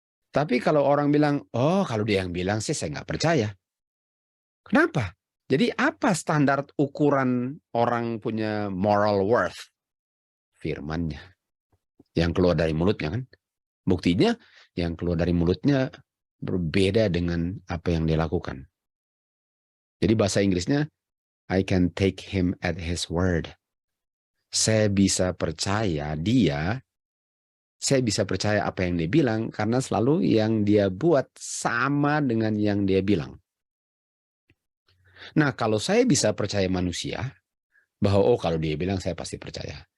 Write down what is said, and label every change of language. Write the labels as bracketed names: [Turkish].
[Indonesian] Tapi kalau orang bilang, oh kalau dia yang bilang sih saya nggak percaya. Kenapa? Jadi apa standar ukuran orang punya moral worth? Firmannya. Yang keluar dari mulutnya kan. Buktinya yang keluar dari mulutnya berbeda dengan apa yang dia lakukan. Jadi bahasa Inggrisnya, [English] I can take him at his word. [Indonesian] Saya bisa percaya dia, saya bisa percaya apa yang dia bilang karena selalu yang dia buat sama dengan yang dia bilang. Nah, kalau saya bisa percaya manusia, bahwa oh kalau dia bilang saya pasti percaya.